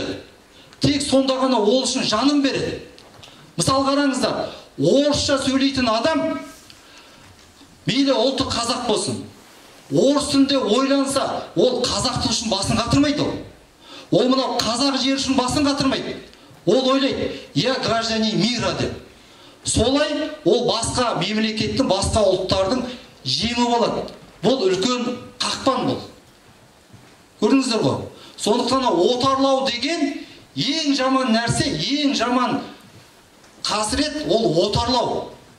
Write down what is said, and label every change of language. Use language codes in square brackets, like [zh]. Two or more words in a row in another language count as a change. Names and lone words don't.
[kk] Тек сонда ғана ол үшін жанын береді. Мысал қараңыздар, орысша сөйлейтін адам, мейлі ұлты қазақ болсын, орыс тілінде ойланса, ол қазақ тілі үшін басын қатырмайды ол. Ол мынау қазақ жері үшін басын қатырмайды. Ол ойлайды, [ru] я гражданин мира деп. [kk] Солай ол басқа мемлекеттің, басқа ұлттардың жемі болады. Бұл үлкен қақпан бұл. Көрдіңіздер ғой? Сондықтан отарлау деген ең жаман нәрсе, ең жаман қасірет, ол отарлау.